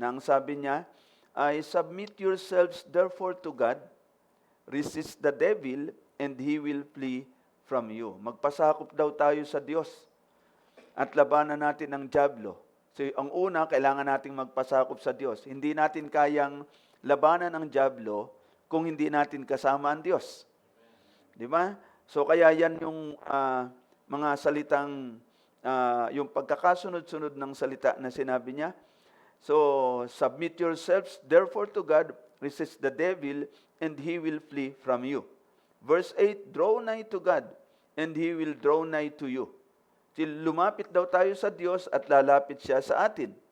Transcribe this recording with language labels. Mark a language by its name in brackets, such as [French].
[Filipino] Nang sabi niya ay, [English] "Submit yourselves therefore to God, resist the devil, and he will flee from you." [Filipino] Magpasakop daw tayo sa Diyos at labanan natin ang dyablo. So, ang una, kailangan nating magpasakop sa Diyos. Hindi natin kayang labanan ang dyablo kung hindi natin kasama ang Diyos. Di ba? So, kaya yan yung mga salitang, yung pagkakasunod-sunod ng salita na sinabi niya. [English] So, submit yourselves therefore to God, resist the devil, and he will flee from you. Verse 8, "Draw nigh to God, and he will draw nigh to you." [Filipino] Lumapit daw tayo sa Diyos at lalapit siya sa atin.